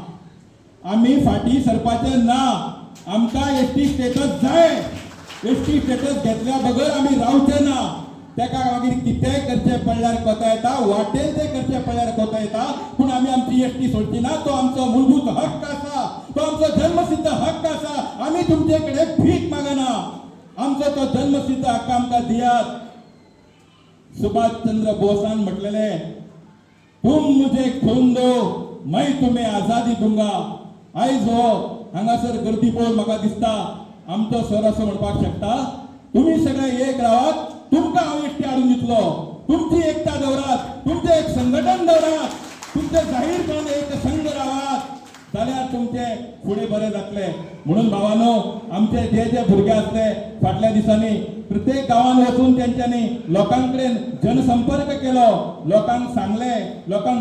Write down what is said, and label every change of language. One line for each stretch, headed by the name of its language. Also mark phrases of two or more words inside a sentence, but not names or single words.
Konkani: आमकां
English: ST status
Konkani: जाय
English: ST status
Konkani: घेतल्या बगर आमी रावचे ना तेका मागीर कितेंय करचें पडल्यार कोता येता वाटेन तें करचें पडल्यार कोता येता पूण आमी आमची एसटी सोडची ना तो आमचो मूलभूत हक्क आसा तो आमचो जन्मसिद्ध हक्क आसा आमी तुमचे कडेन भीक मागना आमचो तो जन्मसिद्ध हक्क आमकां दियात सुभाषचंद्र बोसान म्हटलेलें
Hindi: तुम मुझे खून दो मैं तुम्हें आजादी दूंगा
Konkani: आयज हो हांगासर गर्दी पळोवन म्हाका दिसता आमचो सर असो म्हणपाक शकता तुम्ही सगळे एक रावात तुमकां हांव एसटी हाडून दितलो तुमची एकता दवरात तुमचें एक संघटन दवरात तुमचे जाहीरपणान एक संघ रावात जाल्यार तुमचे फुडें बरें जातलें म्हणून भावानो आमचे जे भुरगे आसले फाटल्या दिसांनी प्रत्येक गांवांत वचून तेंच्यांनी लोकां कडेन जनसंपर्क केलो लोकांक सांगलें लोकांक